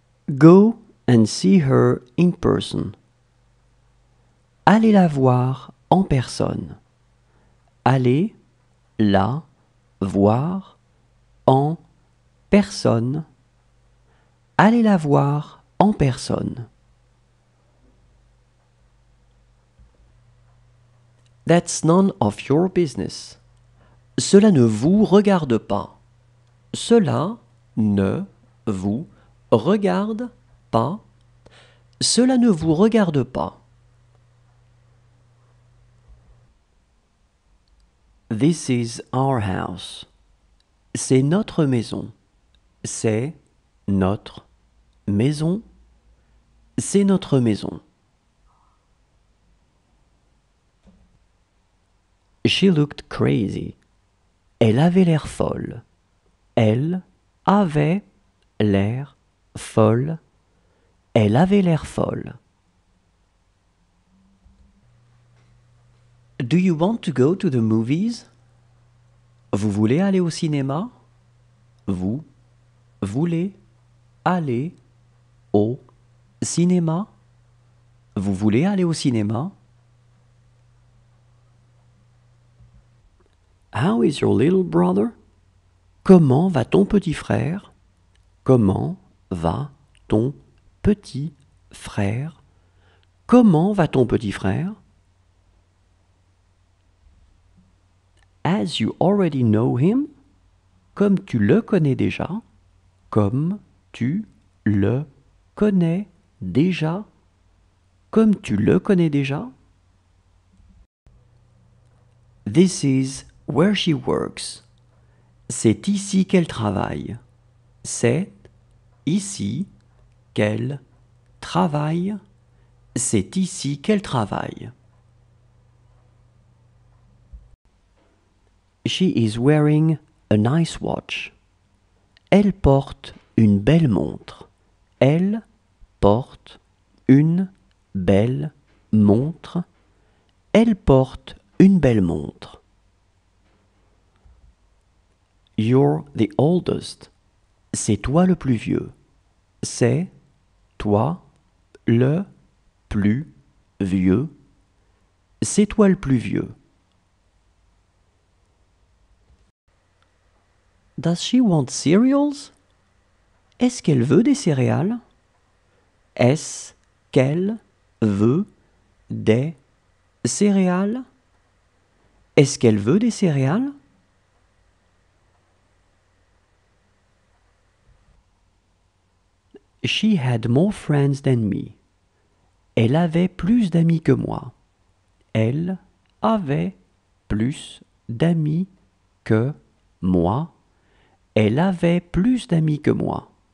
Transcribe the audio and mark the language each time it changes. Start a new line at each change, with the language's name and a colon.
English: Go and see her in person.
French: Allez la voir en personne. Allez la voir en personne. Allez la voir en personne.
English: That's none of your business.
French: Cela ne vous regarde pas. Cela ne vous regarde pas. Cela ne vous regarde pas.
English: This is our house.
French: C'est notre maison. C'est notre maison. C'est notre maison.
English: She looked crazy.
French: Elle avait l'air folle. Elle avait l'air folle. Elle avait l'air folle.
English: Do you want to go to the movies?
French: Vous voulez aller au cinéma? Vous voulez aller au cinéma? Vous voulez aller au cinéma?
English: How is your little brother?
French: Comment va ton petit frère? Comment va ton petit frère? Comment va ton petit frère?
English: As you already know him?
French: Comme tu le connais déjà. Comme tu le connais déjà. Comme tu le connais déjà.
English: This is where she works.
French: C'est ici qu'elle travaille. C'est ici qu'elle travaille. C'est ici qu'elle travaille.
English: She is wearing a nice watch.
French: Elle porte une belle montre. Elle porte une belle montre. Elle porte une belle montre.
English: You're the oldest.
French: C'est toi le plus vieux. C'est toi le plus vieux. C'est toi le plus vieux.
English: Does she want cereals?
French: Est-ce qu'elle veut des céréales? Est-ce qu'elle veut des céréales? Est-ce qu'elle veut des céréales?
English: She had more friends than me.
French: Elle avait plus d'amis que moi. Elle avait plus d'amis que moi. Elle avait plus d'amis que moi.